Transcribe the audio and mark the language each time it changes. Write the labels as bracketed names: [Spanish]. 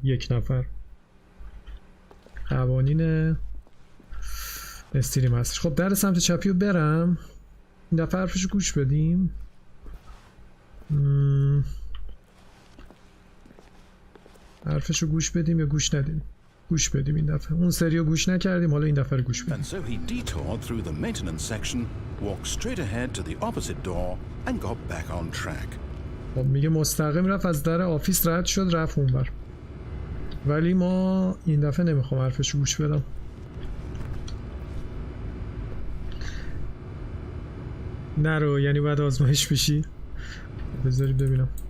[Persian] یک نفر. قوانین استریم هستش. خب در سمت چپی رو برم. این دفعه حرفشو گوش بدیم. حرفشو گوش بدیم یا گوش ندیم؟ گوش بدیم این دفعه. اون سریو گوش نکردیم، حالا این دفعه رو گوش بدیم. [English] And so he detoured through the maintenance section, walked straight ahead to the opposite door and got back on track. [Persian] خب میگه مستقیم رفت از در آفیس رد شد رفت اونور. ولی ما این دفعه نمیخوام حرفشو گوش بدم. نرو، یعنی باید آزمایش بشی. بذاری ببینم.